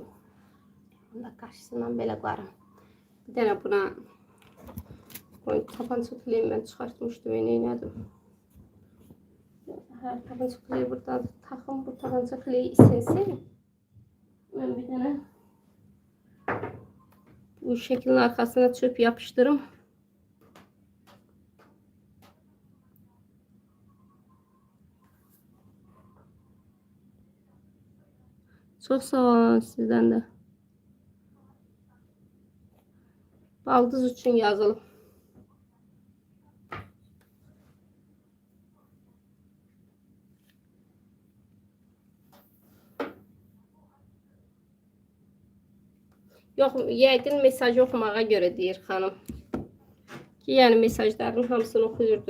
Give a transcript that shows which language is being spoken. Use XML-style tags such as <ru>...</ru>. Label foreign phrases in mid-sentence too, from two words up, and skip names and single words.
<az>Bunda qarşısından belə qoyarım. Bir dənə buna tabanca kleyi mən çıxartmışdım. Neylədim? Hər tabanca kleyi buradan taxım. Bu tabanca kleyi isinsin. Mən bir dənə bu şəklin arxasına çöp yapıştırım.</az> <tr>Çok sağ olun sizden de. Baldız için yazalım.</tr> <az>Yox, yəqin mesajı oxumağa görə deyir xanım. Ki, yəni mesajların hamısını oxuyurdu.</az>